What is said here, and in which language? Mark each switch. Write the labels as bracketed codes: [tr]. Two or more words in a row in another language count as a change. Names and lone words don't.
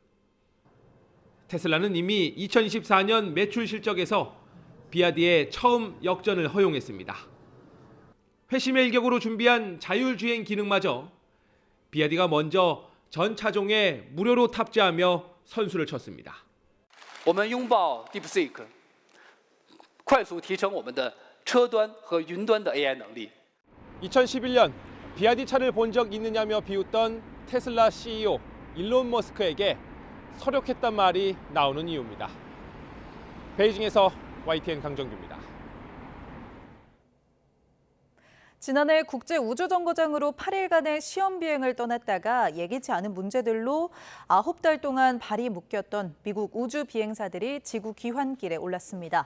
[ko] 테슬라는 이미 2024년 매출 실적에서 비아디의 처음 역전을 허용했습니다. 회심의 일격으로 준비한 자율주행 기능마저 비아디가 먼저 전 차종에 무료로 탑재하며 선수를 쳤습니다. [zh] 我们拥抱 DeepSeek 快速提升我们的车端和云端的 AI 能力。 [ko] 2011년 비아디 차를 본 적 있느냐며 비웃던 테슬라 CEO 일론 머스크에게 서력했단 말이 나오는 이유입니다. 베이징에서 YTN 강정규입니다. 지난해 국제우주정거장으로 8일간의 시험 비행을 떠났다가 예기치 않은 문제들로 9달 동안 발이 묶였던 미국 우주 비행사들이 지구 귀환길에 올랐습니다.